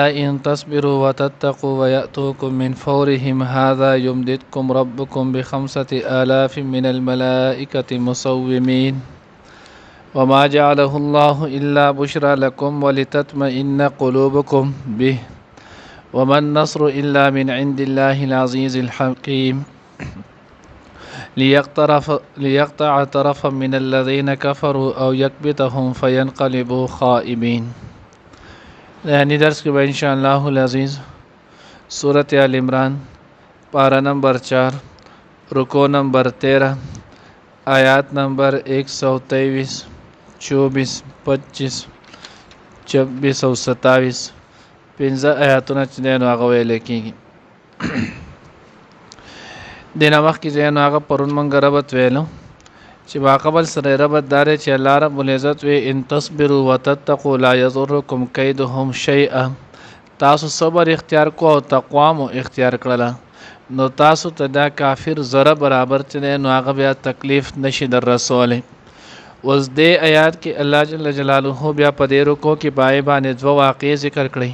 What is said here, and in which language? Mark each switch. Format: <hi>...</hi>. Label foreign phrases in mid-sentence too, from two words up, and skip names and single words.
<ar>إن تصبروا وتتقوا ويأتوكم من فورهم هذا يمددكم ربكم ب5,000 من الملائكة مسومين وما جعله الله إلا بشرى لكم ولتطمئن قلوبكم به وما النصر إلا من عند الله العزيز الحكيم ليقطع طرفا من الذين كفروا أو يكبتهم فينقلبوا خائبين.</ar> <ur>یعنی درس کے بعد انشاءاللہ العزیز سورۃ آل عمران پارہ نمبر 4 رکوع نمبر 13 آیات نمبر 123 24 25 26 او 27</ur> <ps>پنځه آیاتونه چې دی نو هغه ویل کېږي. دینه مخکې چې نو هغه پرون مونږ ربط ویلو چې باقبل سره ربط داره چې الله رب العزت وی</ps> <ar>ان تصبروا وتتقوا لا يضركم كيدهم شيئا.</ar> <ps>تاسو صبر اختیار کو او تقوا مو اختیار کړله نو تاسو ته دا کافر زره برابر چې نو هغه بیا تکلیف نشي در رسوله. اوس دې آیات کې</ps> <ar>الله جل جلاله</ar> <ps>بیا په دې رکو کې پای باندې دوه واقع ذکر کړي.</ps>